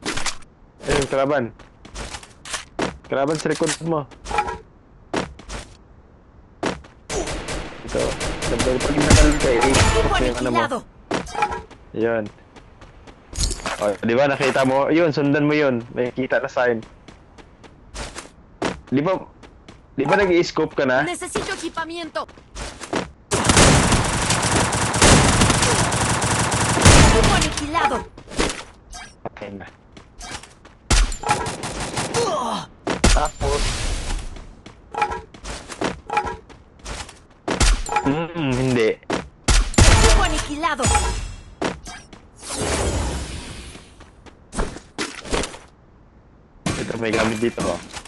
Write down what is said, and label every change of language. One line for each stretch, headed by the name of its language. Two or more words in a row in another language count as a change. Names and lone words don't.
Filipino: Ayun, kalaban. Kalaban sa likod mo. Ito. Sabi, pag nakalun ka,
Spanish: Equipo
Filipino: i-scope yung ano mo.
Spanish: aniquilado.
Filipino: Yun. O, di ba nakita mo? Yun, sundan mo yun. May kita na sign. Di ba nag-i-scope ka na?
Spanish: Necesito equipamiento. Equipo aniquilado.
Filipino: Okay na. Tapos, hindi.
Spanish: Equipo aniquilado.
Filipino: Ito, may gamit dito, oh.